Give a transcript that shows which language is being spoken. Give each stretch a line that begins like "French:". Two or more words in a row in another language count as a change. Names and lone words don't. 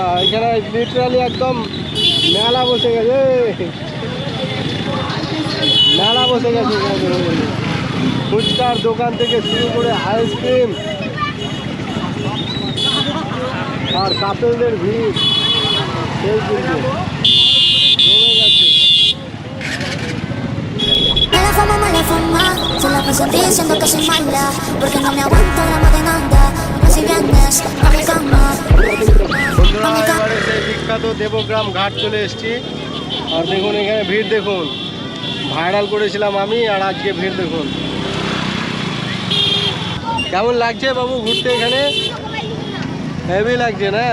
Bangla: এখানে লিটারালি একদম মেলা বসে গেছে, মেলা বসে গেছে। ফুচকার দোকান থেকে শুরু করে আইসক্রিম আর কাপেলদের ভিড় সেই কিন্তু জমে গেছে।
Spanish: Solo paso diciendo que soy mala, porque no me aguanto la demanda. Si vienes a mi cama.
Bangla: বন্ধুরা এবারে সেই বিখ্যাত দেবগ্রাম ঘাট চলে এসেছি। আর দেখুন এখানে ভিড় দেখুন, ভাইরাল করেছিলাম আমি, আর আজকে ভিড় দেখুন। কেমন লাগছে বাবু ঘুরতে এখানে? হেভি লাগছে না?